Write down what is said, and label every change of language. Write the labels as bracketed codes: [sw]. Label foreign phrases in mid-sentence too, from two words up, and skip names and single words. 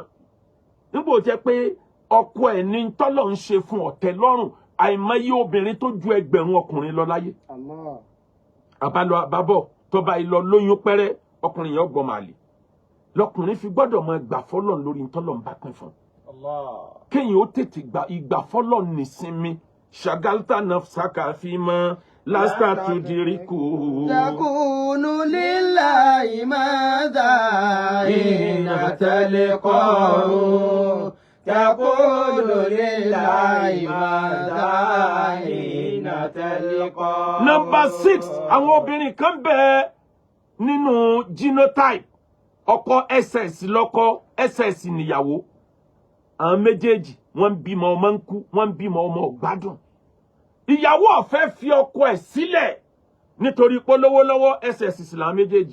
[yo] Nígbò jẹ́ pé ọkọ ẹ̀ ní tọ́lọ̀ ń ṣe fún ọ̀tẹ̀ lọ́rùn, àìmọye obìnrin tó ju ẹgbẹ̀rún ọkùnrin lọ láyé. Àbálọ àbábọ̀ tó bá ilọ lóyún pẹ́rẹ́, ọkùnrin yẹn gbọ́ màlè. Lọkùnrin fi gbọ́dọ̀ máa gbà fọ́lọ́run lórí tọ́lọ̀ ń bá pín fún. Kéèyàn ó tètè ìgbà fọ́lọ́run nìsinmi. [ar] شاغلت نفسك فيما لست تدركه. تكون لله ماذا حين تلقاه. تكون لله ماذا حين تلقاه. [yo] Number 6, àwọn obìnrin kan bẹ nínú genotype. Ọkọ SS lọ́kọ, SS níyàwó. Àwọn méjèèjì wọ́n bímọ ọmọ ń kú, wọ́n bímọ ọmọ ọ̀gbádùn. Ìyàwó ọ̀fẹ́ fi ọkọ ẹ̀ sílẹ̀ nítorí pé lọ́wọ́lọ́wọ́ SS sì làwọn méjèèjì.